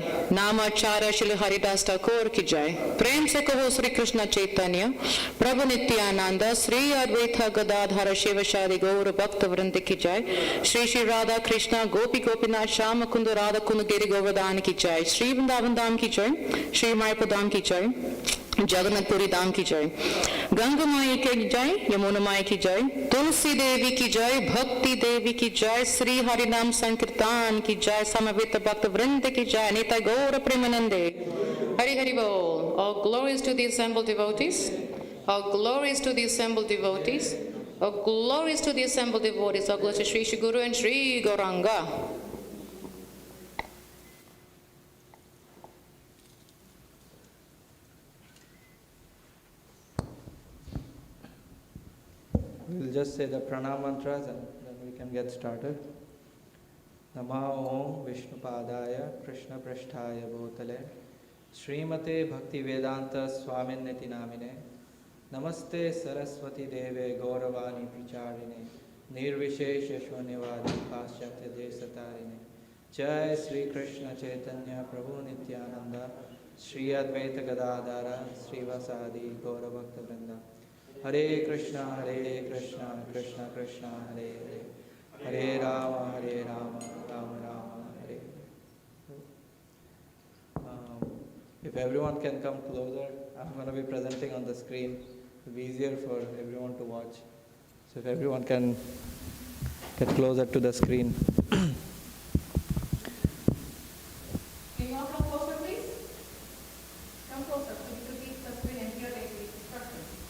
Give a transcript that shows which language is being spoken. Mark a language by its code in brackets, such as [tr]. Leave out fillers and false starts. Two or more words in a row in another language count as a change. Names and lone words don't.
[hi] नाम आचार्य श्रील हरिदास ठाकुर की जय। प्रेम से कहो श्री कृष्ण चैतन्य प्रभु नित्यानंद श्री अद्वैत गदाधर शिव शादी गौर भक्त वृंद की जय. श्री श्री राधा कृष्ण गोपी गोपीनाथ शामा कुंडु राधा कुंडु गिरि गोवर्धन की जय. श्री वृंदावन धाम की जय। श्री मायापुर धाम की जय. जगन्नाथ पुरी धाम की जय, गंगा माई की जय, यमुना माई की जय, तुलसी देवी की जय, भक्ति देवी की जय, श्री हरि नाम संकीर्तन की जय, समवेत भक्त वृंद की जय, [bn] নিতাই গৌর প্রেমানন্দে. হরি হরি বোল. [en] All glories to the assembled devotees. All glories to the assembled devotees. All glories to the assembled devotees. All glories to Sri Shri Guru and Sri Gauranga. We'll just say the pranam mantras and then we can get started. [sa] नमः ॐ विष्णुपादाय कृष्ण प्रस्थाय भूतले श्रीमते भक्ति वेदान्त स्वामिनिति नामिने नमस्ते सरस्वति देवे गौरवाणी प्रचारिणे निर्विशेष शूनिवादि पाश्चात्य देशतारिणे. जय श्री कृष्ण चैतन्य प्रभु नित्यानन्द श्री अद्वैत गदाधर श्रीवासादि गौर भक्त वृन्द. हरे कृष्ण, कृष्ण कृष्ण, हरे हरे, हरे राम, राम राम, हरे हरे. [en] If everyone can come closer, I'm going to be presenting on the screen. It'll be easier for everyone to watch. So if everyone can get closer to the screen. Can you all come closer, please? Come closer so you can see the screen and hear the instructions.